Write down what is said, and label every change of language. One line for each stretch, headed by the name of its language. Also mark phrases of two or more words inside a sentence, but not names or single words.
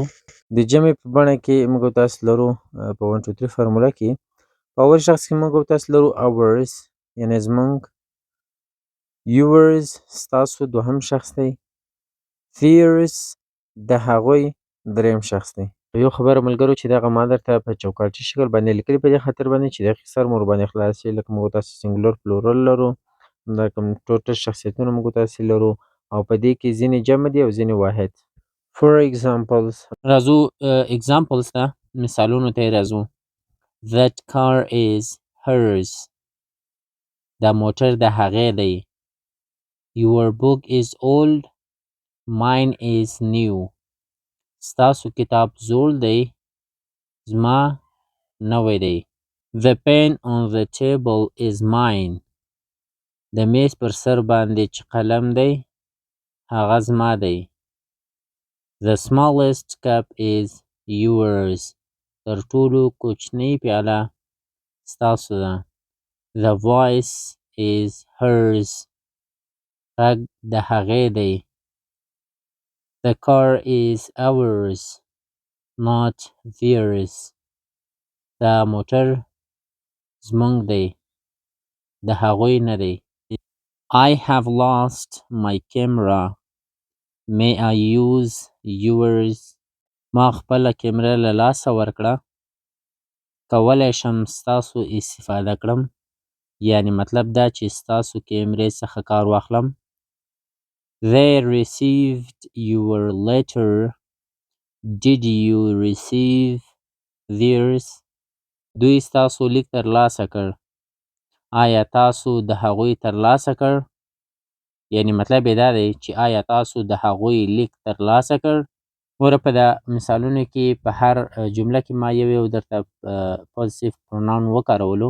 Pashto: د جمع په بڼه کې موږ تاسو لرو په 1 2 3 فرموله کې په اول شخص کې موږ تاسو لرو ours یعنې زموږ، yours ستاسو دوهم شخص دی، theirs د هغوی دریم شخص دی. یو خبره ملګرو چې دغه ما درته په چوکاټي شکل باندې لیکلي په دې خاطر باندې چې دقیق سر مو ورباندې خلاص شي. لکه موږ تاسو
English: singular plural
Pashto: لرو، همدارنګه ټوټل شخصیتونه موږ تاسې لرو او په دې کې ځینې جمع دي او ځینې واحد.
English: For examples
Pashto: راځو examples ته، مثالونو ته یې راځو.
English: That car is hers.
Pashto: دا موټر د هغې دی.
English: Your book is old. Mine is new.
Pashto: ستاسو کتاب زوړ دی، زما نوی دی.
English: The pen on the table is mine.
Pashto: د میز پر سر باندې چې قلم دی هغه زما دی.
English: The smallest cup is yours.
Pashto: تر ټولو کوچنۍ پیاله ستاسو ده.
English: The voice is hers.
Pashto: غږ د هغې دی.
English: The car is ours, not theirs.
Pashto: دا موټر زموږ دی، د هغوی نه دی.
English: I have lost my camera. May I use yours?
Pashto: ما خپله کیمره له لاسه ورکړه. کولی شم ستاسو استفاده کړم، یعنی مطلب دا چې ستاسو کیمرې څخه کار واخلم.
English: They received your letter. Did you receive theirs?
Pashto: دوی ستاسو لیک ترلاسه کړ. آیا تاسو د هغوی ترلاسه کړ؟ یعنی مطلب یې دا دی چې آیا تاسو د هغوی لیک ترلاسه کړ؟ ګوره په دا مثالونو کې په هر جمله کې ما یو درته
English: positive pronoun
Pashto: وکارولو.